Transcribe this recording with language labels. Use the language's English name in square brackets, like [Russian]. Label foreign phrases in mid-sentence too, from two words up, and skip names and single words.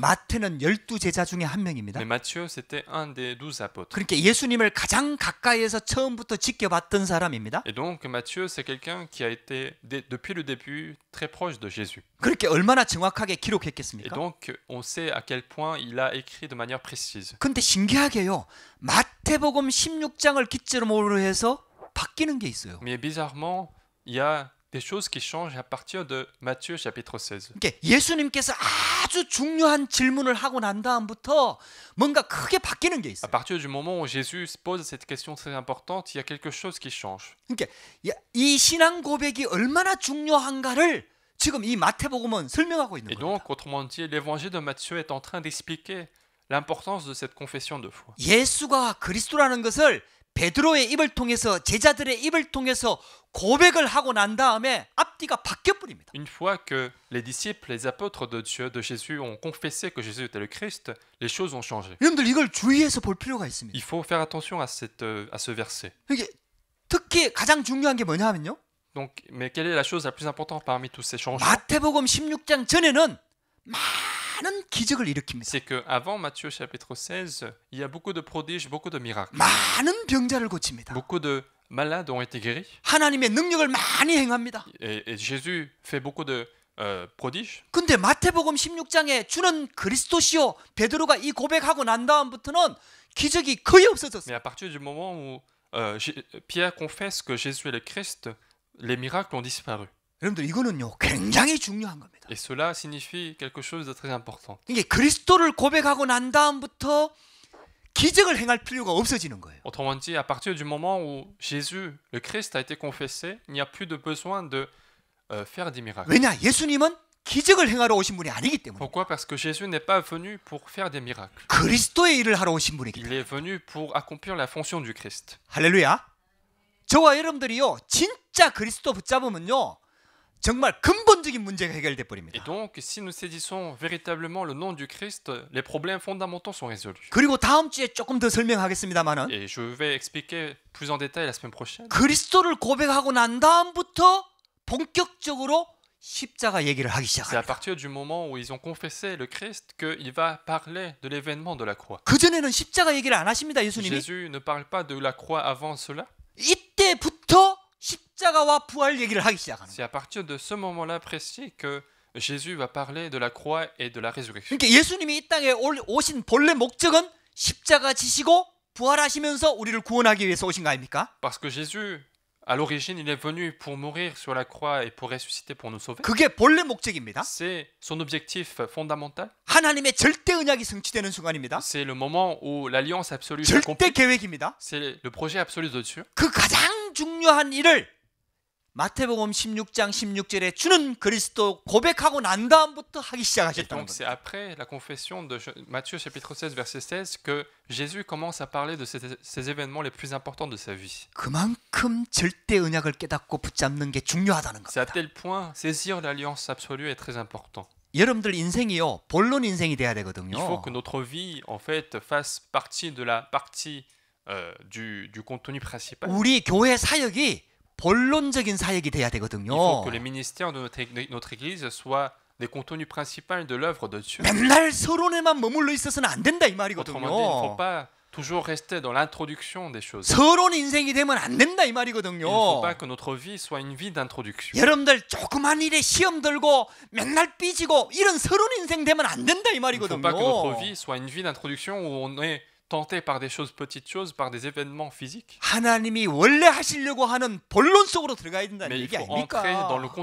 [Korean] 마태는 12제자 중에 한 명입니다. [French] Mais Matthieu, c'était un des 12 apôtres. [Korean] 그러니까 예수님을 가장 가까이에서 처음부터 지켜봤던 사람입니다. [French] Et donc Matthieu, c'est quelqu'un qui a été, depuis le début, très proche de Jésus. [Korean] 그렇게 얼마나 정확하게 [French] Et [Korean] 기록했겠습니까? [French] donc, on sait à quel point il a écrit de manière précise. [Korean] 근데 신기하게요, 마태복음 16장을 기점으로 해서 바뀌는 게 있어요. [French] Mais bizarrement, il y a des choses qui changent à partir de Matthieu chapitre 16. [Korean] 그러니까 예수님께서 아주 중요한 질문을 하고 난 다음부터 뭔가 크게 바뀌는 게 [French] À [Korean] 있어요. [French] partir du moment où Jésus se pose cette question très importante, il y a quelque chose qui change. [Korean] 그러니까 이 신앙 고백이 얼마나 중요한가를 지금 이 마태복음은 설명하고 있는 [French] Et [Korean] 거예요. [French] donc, autrement dit, l'évangile de Matthieu est en train d'expliquer l'importance de cette confession de foi. [Korean] 예수가 그리스도라는 것을 베드로의 입을 통해서 제자들의 입을 통해서 고백을 하고 난 다음에 앞뒤가 바뀌어 버립니다. [French] Une fois que les disciples, les apôtres de Dieu, de Jésus, ont confessé que Jésus était le Christ, les choses ont changé. [Korean] 여러분들 이걸 주의해서 볼 필요가 있습니다. [French] Il faut faire attention à ce verset. [Korean] 이게 특히 가장 중요한 게 뭐냐면요. [French] Donc, mais quelle est la chose la plus importante parmi tous ces changements? [Korean] 마태복음 16장 전에는 많은 기적을 일으킵니다. [French] C'est qu'avant Matthieu chapitre 16, il y a beaucoup de prodiges, beaucoup de miracles. [Korean] 많은 병자를 고칩니다. [French] Beaucoup de malades ont été guéris. [Korean] 하나님의 능력을 많이 행합니다. [French] Et Jésus fait beaucoup de prodiges. [Korean] 근데 마태복음 16장에 주는 그리스도시요 베드로가 이 고백하고 난 다음부터는 기적이 거의 [French] Mais [Korean] 없어졌어요. [French] à partir du moment où Pierre confesse que Jésus est le Christ, les miracles ont disparu. [Korean] 여러분들 이거는요 굉장히 중요한 겁니다. [French] Et cela signifie quelque chose de très important. [Korean] 이게 그리스도를 고백하고 난 다음부터 기적을 행할 필요가 없어지는 거예요. [French] Autrement dit, à partir du moment où Jésus, le Christ, a été confessé, il n'y a plus de besoin de faire des miracles. [Korean] 왜냐? 예수님은 기적을 행하러 오신 분이 아니기 때문에 [French] Pourquoi? Parce que Jésus n'est pas venu pour faire des miracles. [Korean] 그리스도의 일을 하러 오신 분이기 [French] Il [Korean] 때문에. [French] est venu pour accomplir la fonction du Christ. [Korean] 할렐루야. 저와 여러분들이요 진짜 그리스도 붙잡으면요 정말 근본적인 문제가 해결돼 [French] Et [Korean] 버립니다. [French] donc, si nous saisissons véritablement le nom du Christ, les problèmes fondamentaux sont résolus. [Korean] 그리고 다음 주에 조금 더 설명하겠습니다만은 [French] Et je vais expliquer plus en détail la semaine prochaine. [Korean] 그리스도를 고백하고 난 다음부터 본격적으로 십자가 얘기를 하기 [French] C'est à [Korean] 시작합니다. [French] partir du moment où ils ont confessé le Christ qu'il va parler de l'événement de la croix. [Korean] 그 전에는 십자가 얘기를 안 하십니다, 예수님이. [French] Jésus ne parle pas de la croix avant cela. [Korean] 이때부터 십자가와 부활 얘기를 하기 시작하는 거예요. [French] C'est à partir de ce moment-là précis que Jésus va parler de la croix et de la résurrection. [Korean] 그러니까 예수님이 이 땅에 오신 본래 목적은 십자가 지시고 부활하시면서 우리를 구원하기 위해서 오신 거 아닙니까? [French] Parce que Jésus, à l'origine, il est venu pour mourir sur la croix et pour ressusciter pour nous sauver. [Korean] 그게 본래 목적입니다. [French] C'est son objectif fondamental. [Korean] 하나님의 절대 언약이 성취되는 순간입니다. [French] C'est le moment où l'alliance absolue [Korean] 절대 [French] s'accomplit. [Korean] 계획입니다. [French] C'est le projet absolu de Dieu. [Korean] 그 가장 중요한 일을 마태복음 16장 16절에 주는 그리스도 고백하고 난 다음부터 하기 [French] Et [Korean] 시작하셨다는 [French] donc c'est [Korean] 겁니다. [French] après la confession de Matthieu chapitre 16 verset 16 que Jésus commence à parler de ces événements les plus importants de sa vie. [Korean] 그만큼 절대 언약을 깨닫고 붙잡는 게 중요하다는 [French] C'est à [Korean] 겁니다. [French] tel point saisir l'alliance absolue est très important. [Korean] 여러분들 인생이요 본론 인생이 돼야 [French] Il faut [Korean] 되거든요. [French] que notre vie en fait fasse partie de la partie du contenu principal. [Korean] 우리 교회 사역이 본론적인 사역이 돼야 되거든요. [French] Il faut que les ministères de notre église soient des contenus principaux de l'œuvre de Dieu. [Korean] 맨날 서론에만 머물러 있어서는 안 된다 이 [French] Autrement dit, il ne faut [Korean] 말이거든요. [French] pas toujours rester dans l'introduction des choses. [Korean] 서론 인생이 되면 안 된다 이 [French] Il ne faut [Korean] 말이거든요. [French] pas que notre vie soit une vie d'introduction. [Korean] 여러분들 조그만 일에 시험 들고 맨날 삐지고 이런 서론 인생 되면 안 된다 이 [French] Il ne faut pas que notre [Korean] 말이거든요. [French] vie soit une vie d'introduction où on est tenté par des choses, petites choses, par des événements physiques. [Korean] 하나님이 원래 하시려고 하는 본론 속으로 들어가야 된다는 [French] Mais il [Korean] 얘기 [French] faut entrer dans le